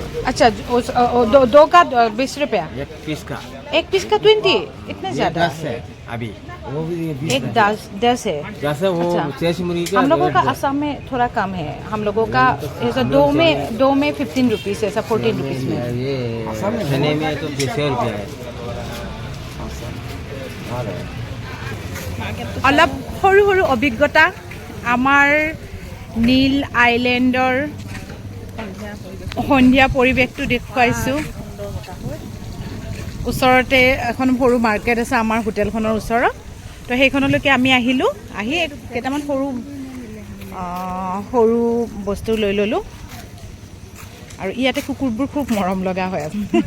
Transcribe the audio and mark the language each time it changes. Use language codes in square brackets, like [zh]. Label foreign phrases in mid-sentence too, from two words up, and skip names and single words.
[hi] अच्छा दो का 20 रुपया एक पीस का 20 इतने ज़्यादा है अभी वो भी एक 10 है जैसे वो देसी मुर्गी का हम लोगों का असम में थोड़ा कम है हम लोगों का ऐसा दो में 15 रुपीज़ ऐसा 14 रुपीज़ में ये खाने में तो 20 रुपया है [as] অলপ সৰু সৰু অভিজ্ঞতা আমাৰ নীল আইলেণ্ডৰ সন্ধিয়া পৰিৱেশটো দেখুৱাইছোঁ ওচৰতে এখন সৰু মাৰ্কেট আছে আমাৰ হোটেলখনৰ ওচৰত তো সেইখনলৈকে আমি আহিলোঁ আহি কেইটামান সৰু বস্তু লৈ ল'লোঁ আৰু ইয়াতে কুকুৰবোৰ খুব মৰম লগা হৈ আছে